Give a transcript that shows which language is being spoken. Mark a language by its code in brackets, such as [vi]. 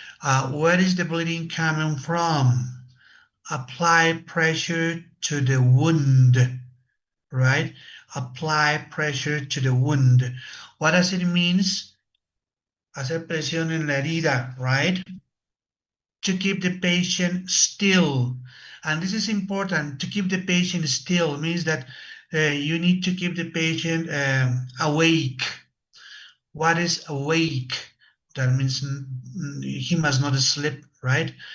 [en] Where is the bleeding coming from? Apply pressure to the wound, right? Apply pressure to the wound. What does it mean? [es] Hacer presión en la herida, right? [en] To keep the patient still. And this is important. To keep the patient still means that you need to keep the patient awake. What is awake? That means he must not sleep, right?